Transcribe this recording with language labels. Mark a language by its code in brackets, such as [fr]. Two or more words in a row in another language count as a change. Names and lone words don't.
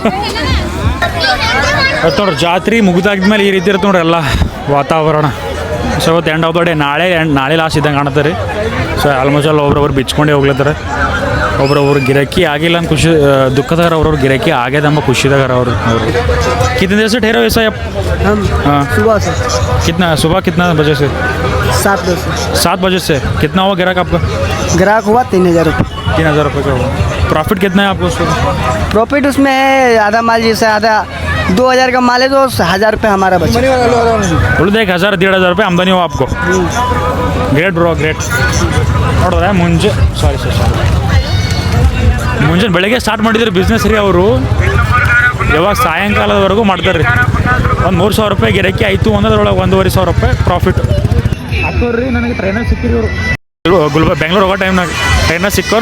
[kn] ಅದು ನೋಡ್ರಿ ಜಾತ್ರೆ ಮುಗಿದಾದ್ಮೇಲೆ ಈ ರೀತಿ ಇರುತ್ತೆ ನೋಡ್ರಿ ಎಲ್ಲ ವಾತಾವರಣ. ಸೊ ಇವತ್ತು [en] end of the day. [kn] ನಾಳೆ ಲಾಸ್ಟ್ ಇದ್ದಂಗೆ ಕಾಣುತ್ತೆ ರೀ. [en] so almost [kn] ಅಲ್ಲಿ ಒಬ್ರೊಬ್ರು ಬಿಚ್ಕೊಂಡೇ ಹೋಗ್ಲತ್ತಾರೆ. ಒಬ್ರೊಬ್ರು ಗಿರಾಕಿ ಆಗಿಲ್ಲ ಅಂತ ಖುಷಿ ದುಃಖದಾರ, ಅವ್ರವ್ರು ಗಿರಾಕಿ ಆಗ್ಯದಂಬ ಖುಷಿದಾಗಾರ ಅವರು. [hi] कितने देर से ठहरे हो ऐसा आप? हम सुबह से। सुबह कितना बजे से? 7 बजे से। 7 बजे से। कितना हुआ ग्राहक आपका? ग्राहक हुआ 3000 रुपये। 3000 रुपये का हुआ। प्रॉफिट कितना है आपको उसमें? प्रॉफिट उसमें है आधा माल जैसे आधा 2000 का माल है तो 1000 रुपये हमारा बचा। बोलो 1000-1500 रुपये आमदनी हुआ आपको। [en] great bro, great. [kn] ನೋಡಿದ್ರೆ ಮುಂಜಾನೆ ಬೆಳಗ್ಗೆ ಸ್ಟಾರ್ಟ್ ಮಾಡಿದ್ರು ಬಿಸ್ನೆಸ್ ರೀ. ಅವರು ಯಾವಾಗ ಸಾಯಂಕಾಲದವರೆಗೂ ಮಾಡ್ತಾರೆ ರೀ. ಒಂದು 3000 ರೂಪಾಯಿ ಗಿರಾಕಿ ಆಯಿತು ಅನ್ನೋದ್ರೊಳಗೆ 1500 ರೂಪಾಯಿ ಪ್ರಾಫಿಟ್ ಹಾಕೋರಿ. ನನಗೆ ಟ್ರೈನಾಗ ಸಿಕ್ಕಿರಿ ಅವರು ಬೆಂಗಳೂರು ಹೋಗೋ ಟೈಮ್ನಾಗ ಟ್ರೈನಾಗ ಸಿಕ್ಕೋರು.